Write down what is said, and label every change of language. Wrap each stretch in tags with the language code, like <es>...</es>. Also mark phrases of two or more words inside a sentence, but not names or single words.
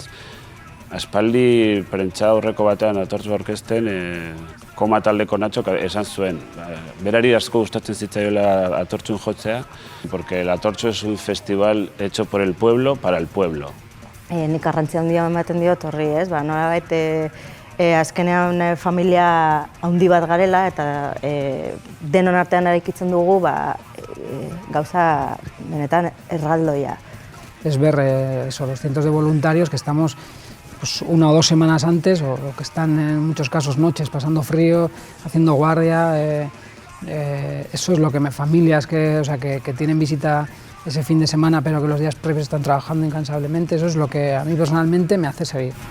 <eu>Aspaldi prentsa aurreko batean atortxu orkesten koma taldeko Natxok esan zuen. Berari asko gustatzen zitzaiola atortxun jotzea,</eu> <es>porque el atortxu es un festival hecho por el pueblo para el pueblo.</es> <eu>Nik garrantzi handia ematen diot horri, ez? Nolabait azkenean familia handi bat garela eta denon artean eraikitzen dugu gauza benetan erraldoia.</eu> <es>Es ver los cientos de voluntarios que estamos una o dos semanas antes o que están en muchos casos noches pasando frío, haciendo guardia. Eso es lo que familias que tienen visita ese fin de semana pero que los días previos están trabajando incansablemente, eso es lo que a mí personalmente me hace seguir.</es>